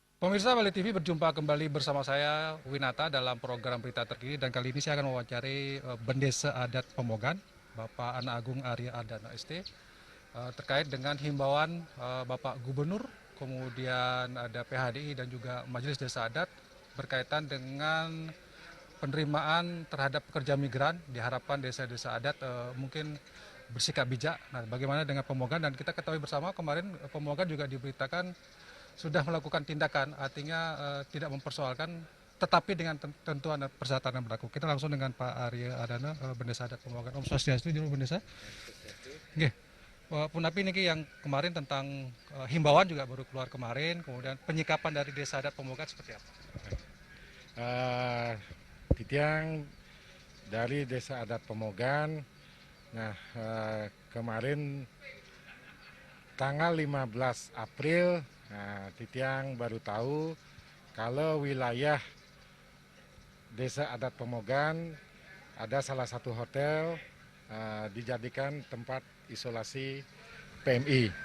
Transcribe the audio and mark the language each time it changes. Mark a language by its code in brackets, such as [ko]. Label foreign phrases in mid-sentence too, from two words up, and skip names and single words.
[id] Pemirsa Bali TV berjumpa kembali bersama saya Winata dalam program berita terkini dan kali ini saya akan mewawancari Bendesa Adat Pemogan Bapak Ana Agung Arya Ardana ST terkait dengan himbauan Bapak Gubernur, kemudian ada PHDI dan juga Majelis Desa Adat berkaitan dengan penerimaan terhadap pekerja migran. Diharapkan desa-desa adat mungkin bersikap bijak. Nah, bagaimana dengan Pemogan? Dan kita ketahui bersama kemarin Pemogan juga diberitakan sudah melakukan tindakan, artinya tidak mempersoalkan, tetapi dengan tentuan dan persyaratan yang berlaku. Kita langsung dengan Pak Arya Ardana, Bendesa Adat Pemogan. [ban] Om Swastiastu, [id] Juru Bendesa. Oke. Punapi ini yang kemarin tentang himbauan juga baru keluar kemarin, kemudian penyikapan dari Desa Adat Pemogan seperti apa? Titiang dari Desa Adat Pemogan. Nah, kemarin tanggal 15 April, Titiang baru tahu kalau wilayah Desa Adat Pemogan ada salah satu hotel dijadikan tempat isolasi PMI.